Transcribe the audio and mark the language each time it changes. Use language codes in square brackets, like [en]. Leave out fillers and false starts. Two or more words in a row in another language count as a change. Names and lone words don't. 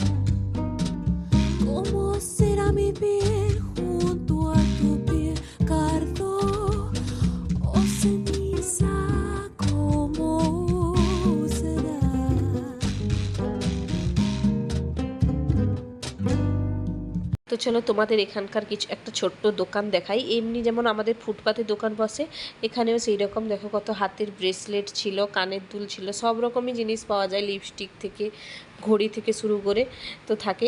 [es] ¿Cómo será mi piel junto a tu piel? Cardo o ceniza, ¿cómo será? [bn] তো চলো তোমাদের এখানকার কিছু একটা ছোট্ট দোকান দেখাই। এমনি যেমন আমাদের ফুটপাতে দোকান বসে, এখানেও সেই রকম দেখো, কত হাতের ব্রেসলেট ছিল, কানের দুল ছিল, সব রকমই জিনিস পাওয়া যায়, লিপস্টিক থেকে ঘড়ি থেকে শুরু করে তো থাকে।